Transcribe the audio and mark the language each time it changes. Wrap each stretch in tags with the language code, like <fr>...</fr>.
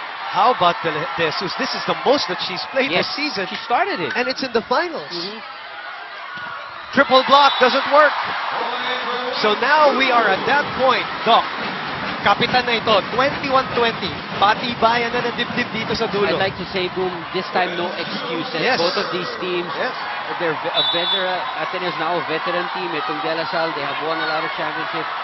<en>How about this? This is the most that she's played Yes, this season. she started it. And it's in the finals. Triple block doesn't work. So now we are at that point, Doc.</en> <tl>Kapitan na ito, 21-20. Patibayan na ng dibdib dito sa dulo.</tl> <en>I'd like to say, Boom, this time no excuses. Yes. Both of these teams, they're a veteran. Ateneo's now a veteran team. Itong De La Salle, they have won a lot of championships.</en>